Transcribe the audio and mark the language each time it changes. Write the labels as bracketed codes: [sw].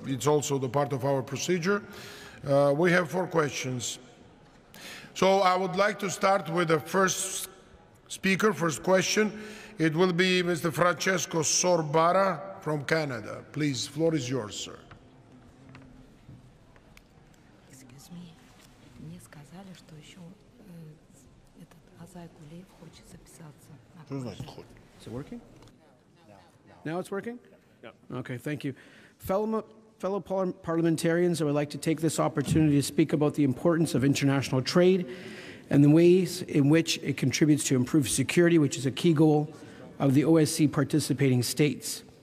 [en] It's also the part of our procedure. We have 4 questions. So I would like to start with the first speaker, first question. It will be Mr. Francesco Sorbara from Canada. Please, floor is yours, sir. Excuse me. [ru] Мне сказали, что еще этот Азай Гулеев хочет записаться. [en] Is it working? Now it's working? Yeah. Okay, thank you. Fellow parliamentarians, I would like to take this opportunity to speak about the importance of international trade and the ways in which it contributes to improved security, which is a key goal of the OSCE participating states.